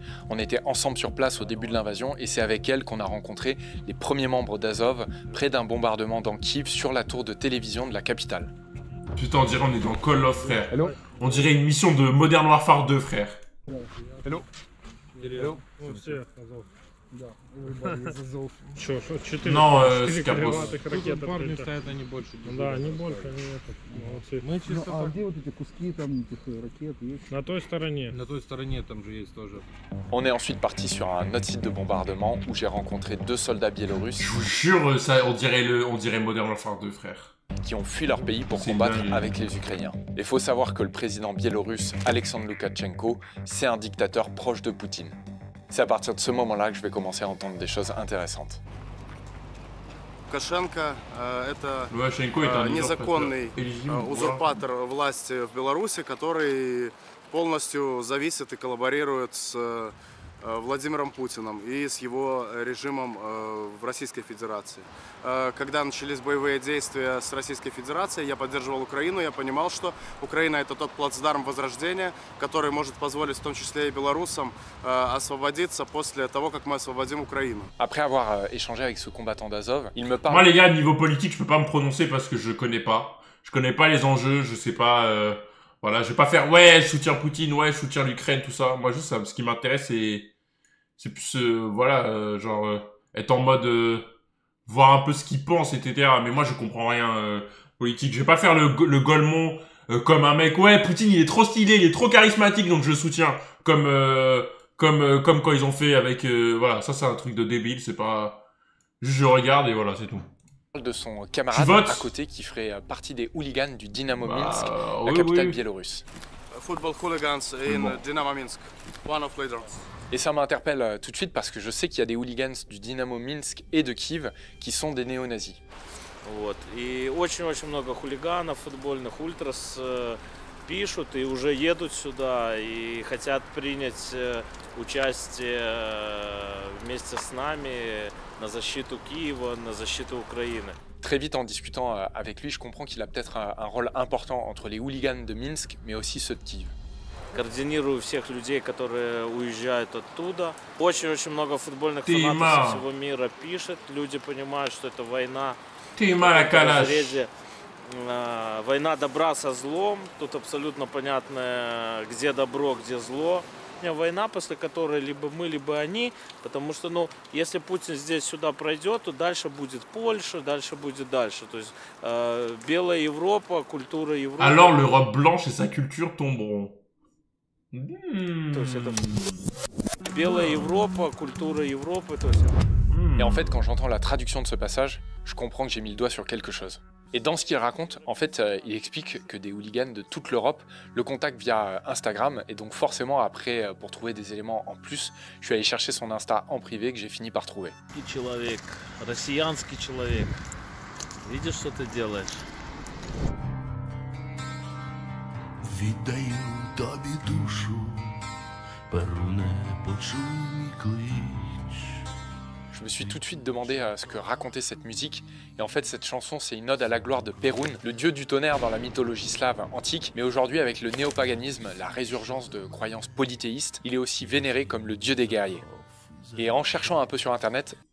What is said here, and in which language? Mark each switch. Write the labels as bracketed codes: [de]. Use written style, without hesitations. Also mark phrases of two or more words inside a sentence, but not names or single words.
[fr] On était ensemble sur place au début de l'invasion et c'est avec elle qu'on a rencontré les premiers membres d'Azov près d'un bombardement dans Kiev sur la tour de télévision de la capitale. Putain, on dirait on est dans Call of, frère. Hello. On dirait une mission de Modern Warfare 2, frère. [en] Hello. Hello. [fr] Non, c'est Capos. [ru] Парни стоят, они больше. Да, они больше, они это, молодцы. Мы чисто Ну, а где вот эти куски там этих ракет есть? На той стороне. на той стороне там же есть тоже. [fr] On est ensuite parti sur un autre site de bombardement où j'ai rencontré 2 soldats biélorusses Je vous jure, ça, on dirait Modern Warfare 2, frère. qui ont fui leur pays pour C'est combattre dingue. avec les Ukrainiens. Il faut savoir que le président biélorusse Alexandre Loukachenko, c'est un dictateur proche de Poutine. C'est à partir de ce moment-là que je vais commencer à entendre des choses intéressantes. [ru] Лукашенко это [fr] Лукашенко est un [ru] незаконный [fr] usurpateur. [ru] узурпатор власти в Беларуси, который полностью зависит и коллаборирует с Владимиром Путиным и с его режимом в Российской Федерации. Когда начались боевые действия с Российской Федерацией, я поддерживал Украину, я понимал, что Украина это тот плацдарм возрождения, который может позволить в том числе и белорусам освободиться после того, как мы освободим Украину. [fr] Après avoir échangé avec ce combattant d'Azov, il me parle... Moi, les gars, niveau politique, je peux pas me prononcer parce que je connais pas. Je connais pas les enjeux, je sais pas... Voilà, je vais pas faire ouais, je soutiens Poutine, ouais, je soutiens l'Ukraine, tout ça. Moi, juste ça, ce qui m'intéresse, c'est plus genre être en mode voir un peu ce qu'ils pensent, etc. Mais moi, je comprends rien politique. Je vais pas faire le Golemont comme un mec. Ouais, Poutine, il est trop stylé, il est trop charismatique, donc je le soutiens. Comme quand ils ont fait avec voilà, ça c'est un truc de débile. C'est pas juste je regarde et voilà, c'est tout. De son camarade à côté qui ferait partie des hooligans du Dynamo Minsk, la capitale biélorusse. [en] Football hooligans in Dynamo Minsk, one of leaders. [fr] Et ça m'interpelle tout de suite parce que je sais qu'il y a des hooligans du Dynamo Minsk et de Kiev qui sont des néo-nazis. [ru] Вот. И очень-очень много хулиганов, футбольных ультрас пишут и уже едут сюда и хотят принять участие вместе с нами на защиту Киева, на защиту Украины. [fr] Très vite en discutant avec lui, je comprends qu'il a peut-être un rôle important entre les hooligans de Minsk, mais aussi ceux de Kiev. [ru] Координирую всех людей, которые уезжают оттуда. Очень-очень много футбольных фанатов со всего мира пишет. Люди понимают, что это война. Война добра со злом. Тут абсолютно понятно, где добро, где зло. Война, после которой либо мы, либо они. Потому что, ну, если Путин здесь сюда пройдет, то дальше будет Польша, дальше будет дальше. То есть белая Европа, культура Европы. [fr] Alors l'Europe blanche et sa culture tomberont. [ru] То есть это белая Европа, культура Европы. То есть... [fr] Et en fait, quand j'entends la traduction de ce passage, je comprends que j'ai mis le doigt sur quelque chose. Et dans ce qu'il raconte, en fait, il explique que des hooligans de toute l'Europe le contactent via Instagram. Et donc forcément, après, pour trouver des éléments en plus, je suis allé chercher son Insta en privé que j'ai fini par trouver. [ru] Человек, россиянский человек. Видишь, что ты делаешь? [uk] Віддаю тобі душу, Перуне, почуй мій клич. [fr] Je me suis tout de suite demandé ce que racontait cette musique. Et en fait, cette chanson, c'est une ode à la gloire de Perun, le dieu du tonnerre dans la mythologie slave antique. Mais aujourd'hui, avec le néopaganisme, la résurgence de croyances polythéistes, il est aussi vénéré comme le dieu des guerriers. Et en cherchant un peu sur Internet...